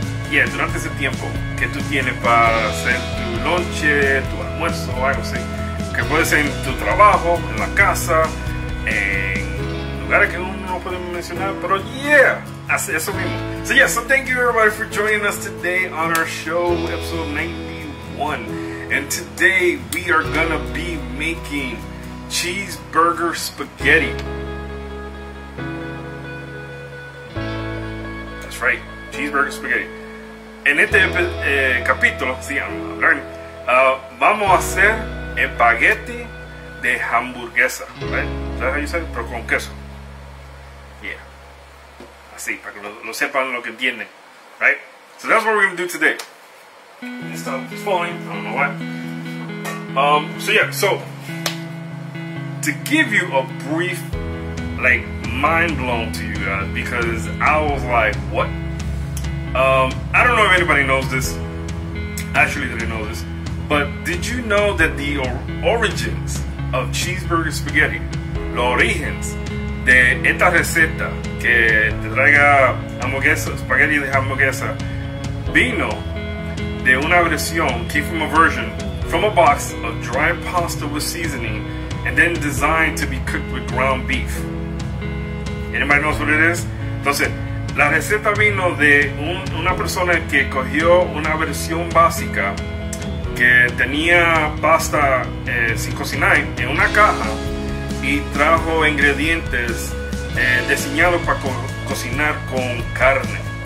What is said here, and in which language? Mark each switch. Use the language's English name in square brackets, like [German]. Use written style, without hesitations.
[Spanish] Yeah, durante ese tiempo que tú tienes para hacer tu lonche, tu almuerzo o algo así. Que puede ser en tu trabajo, en la casa, en lugares que uno no puede mencionar, pero yeah, eso mismo. [English] So yeah, so thank you everybody for joining us today on our show, episode 91. And today we are gonna be making cheeseburger spaghetti. That's right, cheeseburger spaghetti. [Spanish] En este capítulo, sí, [English] I'm learning, [Spanish] vamos a hacer espagueti de hamburguesa, right? [English] ¿Sabes how you say it? [Spanish] Pero con queso. Yeah. Así, para que lo sepan, lo que entienden, right? [English] So that's what we're going to do today. This stuff is falling, I don't know why. So yeah, so to give you a brief, like, mind blown to you guys, because I was like, what? I don't know if anybody knows this. Actually, didn't know this. But did you know that the origins of cheeseburger spaghetti, [Spanish] los orígenes de esta receta que te traiga hamburguesa, spaghetti de hamburguesa, vino de una versión, [English] came from a version, from a box of dry pasta with seasoning, and then designed to be cooked with ground beef? Anybody knows what it is? [Spanish] Entonces, la receta vino de una persona que cogió una versión básica que tenía pasta sin cocinar en una caja y trajo ingredientes diseñados para cocinar con carne.